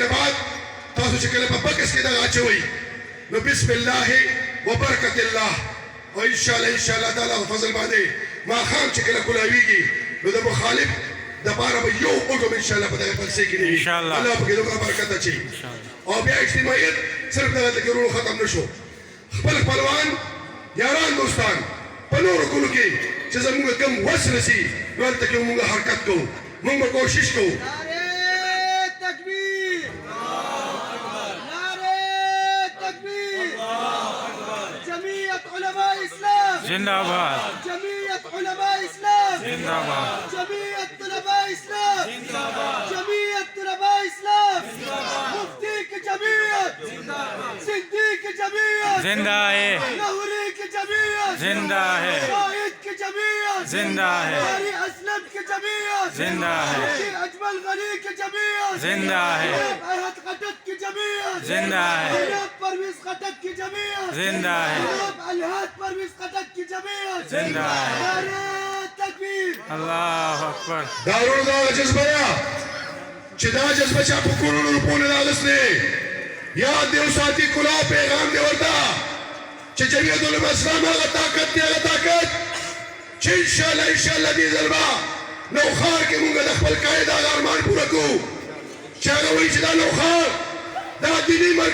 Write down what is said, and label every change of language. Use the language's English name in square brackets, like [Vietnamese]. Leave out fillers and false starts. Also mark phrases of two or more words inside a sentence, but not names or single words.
[Pashto] نه بعد تاسو چې کله په بکس کې دغه اچوئ نو [Arabic] بسم الله وبرکت الله [Pashto] او انشاءالله تعالی په فضل باندې ماښام چې کله کولاویږي نو د مخالف دپاره به یو اوټ انشاءالله په دغه پلسې کې نه وي الله پکې دومره برکت اچوي او بیا اجتماعیت صرف دغلته کې ورونو ختم نه شو خپل خپلوان یاران دوستان په نورو کلو کې چې زموږ کم وس رسي نو هلته کې موږ حرکت کوو موږ به کوشش کوو [Urdu] نعره تکبیر نعره تکبیر جمعیت علماء اسلام जिंदाबाद جمعیت علماء اسلام जिंदाबाद جمعیت طلباء اسلام جمعیت طلباء اسلام مفتی کی جمعیت سندھی کی جمعیت زندہ ہے لہوری کی جمعیت زندہ ہے شاہد کی جمعیت زندہ ہے قاری اسلم کی جمعیت زندہ ہے مفتی اجمل غنی کی جمعیت زندہ ہے جناب احد خٹک کی جمعیت زندہ ہے جناب پرویز خٹک کی جمعیت زندہ ہے جناب الہاد پرویز خٹک کی جمعیت زندہ ہے نعرہ تکبیر [Arabic] الله أكبر [Pashto] دا ورونو دغه جذبه ده چې دا جذبه چا په کروڑو روپو نه ده اخیستې یاد دې وساتي کلاه پیغام دې ورته چې جمعیت علماء اسلام هغه طاقت دی هغه طاقت چې انشاءالله دې ځل به نوښار کې مونږ د خپل قاید هغه ارمان پوره کوو چې هغه وایي چې دا نوښار دا دیني